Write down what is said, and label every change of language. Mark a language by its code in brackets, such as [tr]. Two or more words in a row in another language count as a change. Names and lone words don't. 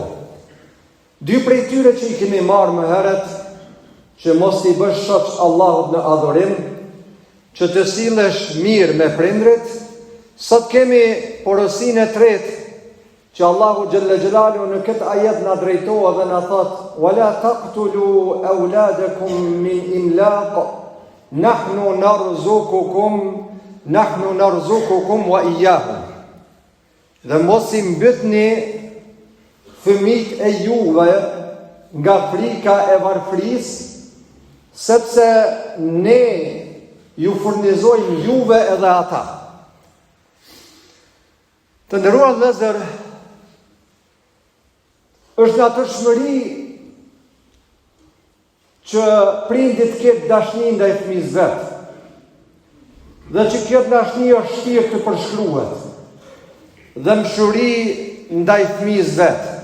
[sq] Dy prej tyre që i kemi marrë më herët, që mos t'i bësh shoq Allahut në adhurim, që të sillesh mirë me prindrit. Sot kemi porosinë e tretë, që Allahu [ar] جل جلاله [sq] në këtë ajet na drejtohet dhe na thot: [ar] "ولا تقتلوا أولادكم من إملاق نحن نرزقكم وإياهم." [sq] Dhe mos i mbytni fëmijët e juve nga frika e varfërisë, sepse ne ju furnizojmë juve edhe ata. Të nderuar vëllezër, është natyrshmëri që prindit ketë dashni ndaj fëmijës vet, dhe që kjo dashni është shtirë të përshkruhet, dhe mshuri ndaj fëmijës vet.